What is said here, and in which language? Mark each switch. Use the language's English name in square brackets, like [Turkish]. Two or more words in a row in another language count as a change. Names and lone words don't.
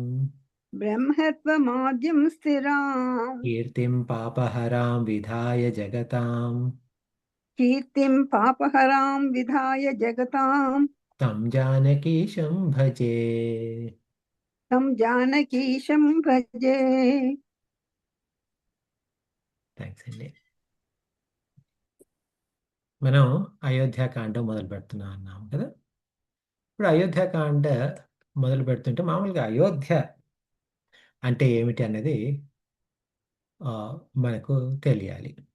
[Sanskrit] ब्रह्मत्वमाद्यं स्थिराम् कीर्तिं पापहरां विधाय जगताम् कीर्तिं पापहरां विधाय जगतां तं जानकीशं भजे. तं जानकीशं भजे. [Telugu] థ్యాంక్స్ అండి. మనం అయోధ్యాకాండం మొదలు పెడుతున్నాం అన్నాం కదా. ఇప్పుడు అయోధ్యాకాండ మొదలు పెడుతుంటే మామూలుగా అయోధ్య అంటే ఏమిటి అన్నది ఆ, మనకు తెలియాలి.